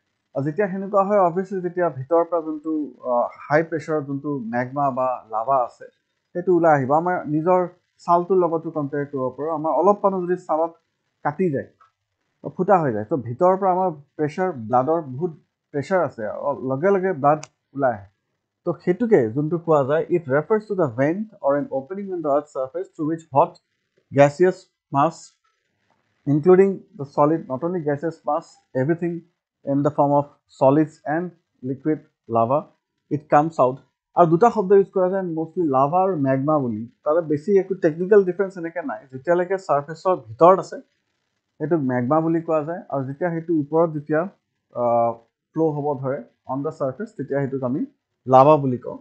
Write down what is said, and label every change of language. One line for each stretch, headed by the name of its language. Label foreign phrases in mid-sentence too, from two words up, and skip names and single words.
Assamese: যেতিয়া সেনেকুৱা হয়, অবভিয়াছলি যেতিয়া ভিতৰৰ পৰা যোনটো
English: high pressure
Assamese: যোনটো মেগমা বা লাভা আছে সেইটো ওলাই আহিব. আমাৰ নিজৰ ছালটোৰ লগতো কম্পেয়াৰ কৰিব পাৰোঁ. আমাৰ অলপমানো যদি ছালত কাটি যায়, ফুটা হৈ যায়, তো ভিতৰৰ পৰা আমাৰ প্ৰেছাৰ, ব্লাডৰ বহুত প্ৰেছাৰ আছে, লগে লগে ব্লাড ওলাই আহে. তো সেইটোকে যোনটো কোৱা যায়,
English: It refers to the vent or an opening in the earth surface through which hot gaseous mass, including the solid, not only gaseous mass, everything in the form of solids and liquid lava, it comes out.
Assamese: আৰু দুটা শব্দ ইউজ কৰা যায় মষ্টলি, লাভা আৰু মেগমা বুলি. তাৰে বেছি একো
English: technical difference
Assamese: এনেকৈ নাই. যেতিয়ালৈকে ছাৰ্ফেচৰ ভিতৰত আছে সেইটো মেগমা বুলি কোৱা যায়, আৰু যেতিয়া সেইটো ওপৰত যেতিয়া ফ্ল' হ'ব ধৰে
English: on the surface,
Assamese: তেতিয়া সেইটোক আমি লাভা বুলি কওঁ.